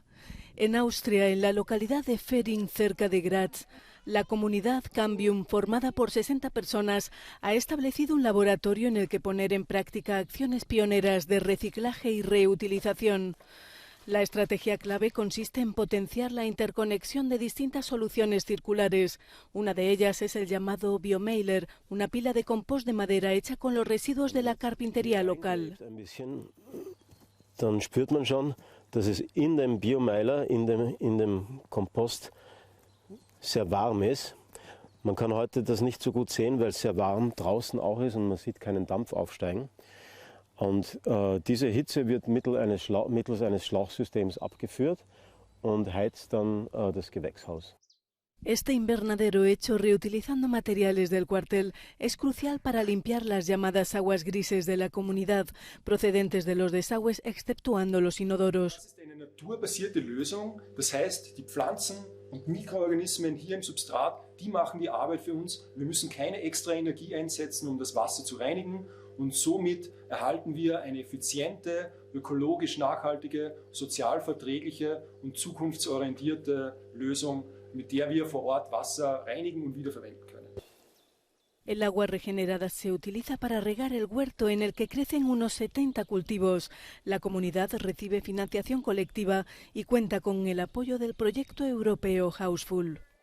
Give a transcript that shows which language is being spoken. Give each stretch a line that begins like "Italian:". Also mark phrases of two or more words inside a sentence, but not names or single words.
Spanish: En Austria, en la localidad de Fering, cerca de Graz, la comunidad Cambium, formada por 60 personas, ha establecido un laboratorio en el que poner en práctica acciones pioneras de reciclaje y reutilización. La estrategia clave consiste en potenciar la interconexión de distintas soluciones circulares. Una de ellas es el llamado biomailer, una pila de compost de madera hecha con los residuos de la carpintería local.
German: Dann spürt man schon, dass es in dem Biomailer, in dem Kompost sehr warm ist. Man kann heute das nicht so gut sehen, weil es sehr warm draußen auch ist und man sieht keinen Dampf aufsteigen. Und diese Hitze wird mittels eines Schlauchsystems abgeführt und heizt dann das Gewächshaus.
Spanish: Este invernadero hecho reutilizando materiales del cuartel es crucial para limpiar las llamadas aguas grises de la comunidad, procedentes de los desagües exceptuando los inodoros.
German: Das ist eine naturbasierte Lösung, das heißt, die Pflanzen und Mikroorganismen hier im Substrat, die machen die Arbeit für uns. Wir müssen keine extra Energie einsetzen, um das Wasser zu reinigen, und somit erhalten wir eine effiziente, ökologisch nachhaltige, sozial verträgliche und zukunftsorientierte Lösung, mit der wir vor Ort Wasser reinigen und wiederverwenden können.
Spanish: El agua regenerada se utiliza para regar el huerto en el que crecen unos 70 cultivos. La comunidad recibe financiación colectiva y cuenta con el apoyo del proyecto europeo Houseful.